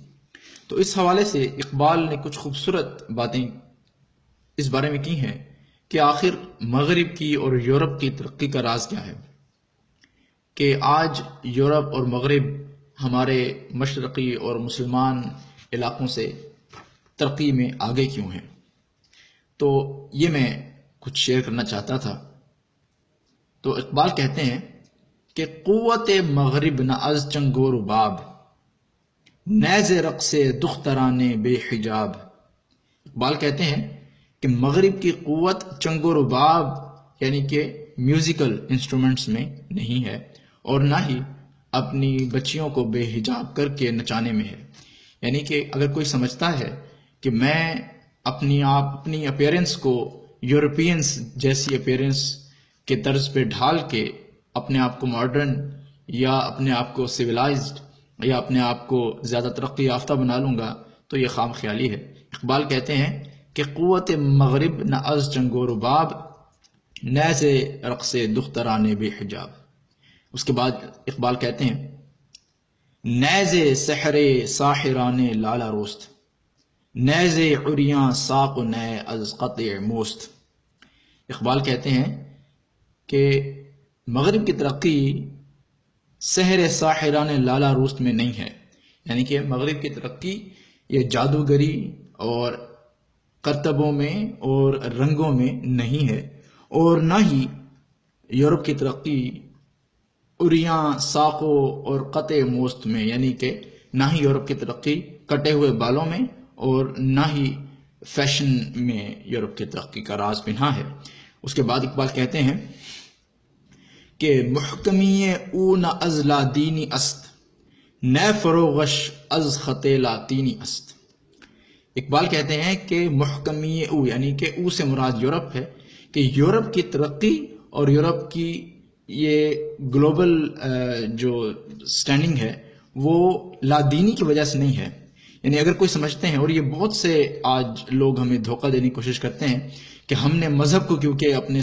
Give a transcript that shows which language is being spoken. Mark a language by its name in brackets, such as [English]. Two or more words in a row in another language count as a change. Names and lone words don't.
[Urdu] تو اس حوالے سے اقبال نے کچھ خوبصورت باتیں اس بارے میں کی ہیں کہ آخر مغرب کی اور یورپ کی ترقی کا راز کیا ہے، کہ آج یورپ اور مغرب ہمارے مشرقی اور مسلمان علاقوں سے ترقی میں آگے کیوں ہیں۔ تو یہ میں کچھ شیئر کرنا چاہتا تھا۔ تو اقبال کہتے ہیں کہ [Persian] قوت مغرب نہ از چنگ و رباب، نیز رقص دختران بے حجاب۔ [Urdu] اقبال کہتے ہیں کہ مغرب کی قوت [Persian] چنگ و رباب [Urdu] یعنی کہ [English] musical instruments [Urdu] میں نہیں ہے، اور نہ ہی اپنی بچیوں کو بے حجاب کر کے نچانے میں ہے۔ یعنی کہ اگر کوئی سمجھتا ہے کہ میں اپنی اپیرنس کو یورپینس جیسی اپیرنس کے طرز پہ ڈھال کے اپنے آپ کو ماڈرن یا اپنے آپ کو سویلائزڈ یا اپنے آپ کو زیادہ ترقی یافتہ بنا لوں گا، تو یہ خام خیالی ہے۔ اقبال کہتے ہیں کہ [Persian] قوت مغرب نہ از چنگ و رباب، نیز رقص دختران بے حجاب۔ [Urdu] اس کے بعد اقبال کہتے ہیں [Persian] نیز سحر ساحران لالا روست، نیز عریاں ساق و نئے از قطع موست۔ [Urdu] اقبال کہتے ہیں کہ مغرب کی ترقی [Persian] سحر ساحران لالا روست [Urdu] میں نہیں ہے، یعنی کہ مغرب کی ترقی یہ جادوگری اور کرتبوں میں اور رنگوں میں نہیں ہے، اور نہ ہی یورپ کی ترقی عریاں ساقوں اور [Persian] قطع موست [Urdu] میں، یعنی کہ نہ ہی یورپ کی ترقی کٹے ہوئے بالوں میں اور نہ ہی فیشن میں یورپ کی ترقی کا راز پنہا ہے۔ اس کے بعد اقبال کہتے ہیں کہ [Persian] محکمی او نہ از لا دینی است، نئے فروغش از خط لاطینی است۔ [Urdu] اقبال کہتے ہیں کہ [Persian] محکمی او [Urdu] یعنی کہ او سے مراد یورپ ہے، کہ یورپ کی ترقی اور یورپ کی یہ گلوبل جو سٹینڈنگ ہے وہ لادینی کی وجہ سے نہیں ہے۔ یعنی اگر کوئی سمجھتے ہیں، اور یہ بہت سے آج لوگ ہمیں دھوکہ دینے کی کوشش کرتے ہیں کہ ہم نے مذہب کو کیونکہ اپنے